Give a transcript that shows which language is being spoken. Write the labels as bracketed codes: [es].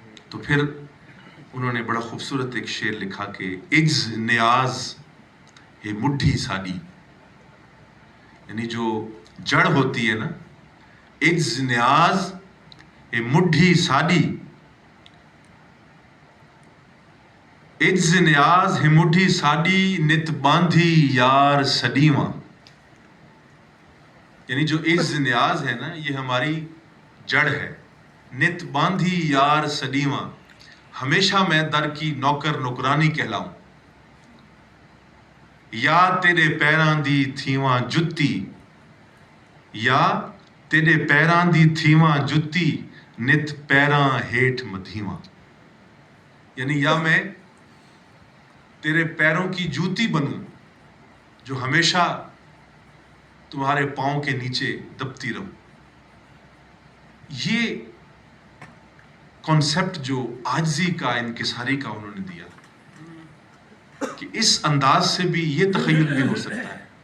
[ur] تو پھر انہوں نے بڑا خوبصورت ایک شعر لکھا کہ [pa] اجز نیاز ہے مٹھی ساڈی، [ur] یعنی جو جڑ ہوتی ہے نا، اجز نیاز ہے مٹھی ساڈی، اجز نیاز ہے مٹھی ساڈی، [pa] نت باندھی یار سڈیواں. [ur] یعنی جو عز نیاز ہے نا، یہ ہماری جڑ ہے. [pa] نت باندھی یار سڈیواں، [ur] ہمیشہ میں در کی نوکر نوکرانی کہلاؤں. [pa] یا تیرے پیراں دی تھیواں جتی، یا تیرے پیراں دی تھیواں جتی، نت پیراں ہیٹھ مدھیواں. [ur] یعنی یا میں تیرے پیروں کی جوتی بنوں جو ہمیشہ تمہارے پاؤں کے نیچے دبتی رہوں. یہ کانسیپٹ جو عاجزی کا، انکساری کا انہوں نے دیا کہ اس انداز سے بھی یہ تخیل بھی ہو سکتا ہے.